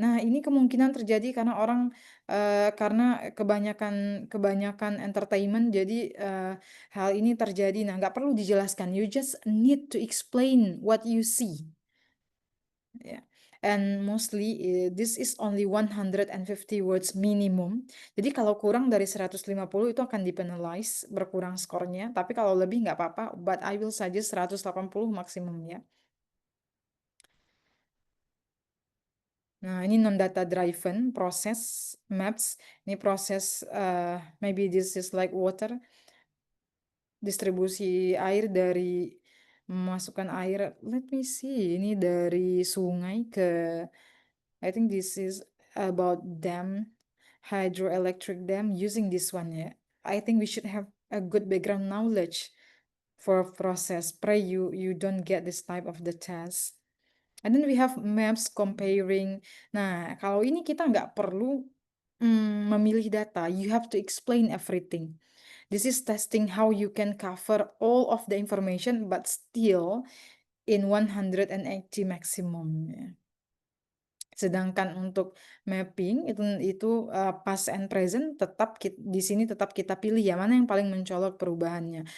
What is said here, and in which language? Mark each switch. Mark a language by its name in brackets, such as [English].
[Indonesian] Nah, ini kemungkinan terjadi karena orang karena kebanyakan entertainment, jadi hal ini terjadi. Nah, nggak perlu dijelaskan. [English] You just need to explain what you see. Yeah. And mostly this is only 150 words minimum. [Indonesian] Jadi kalau kurang dari 150 itu akan dipenalize, berkurang skornya. Tapi kalau lebih nggak apa-apa, [English] but I will suggest [Indonesian] 180 maksimum ya. Nah, ini non-data driven process maps. [English] Ini proses maybe this is like water. [Indonesian] Distribusi air dari memasukkan air. [English] Let me see. [Indonesian] Ini dari sungai ke [English] I think this is about dam, hydroelectric dam using this one ya. I think we should have a good background knowledge for process. Pray you don't get this type of the test. And then we have maps comparing. [Indonesian] Nah, kalau ini kita nggak perlu memilih data. [English] You have to explain everything. This is testing how you can cover all of the information but still in 180 maximum. [Indonesian] Ya. Sedangkan untuk mapping itu past and present tetap di sini tetap kita pilih ya mana yang paling mencolok perubahannya.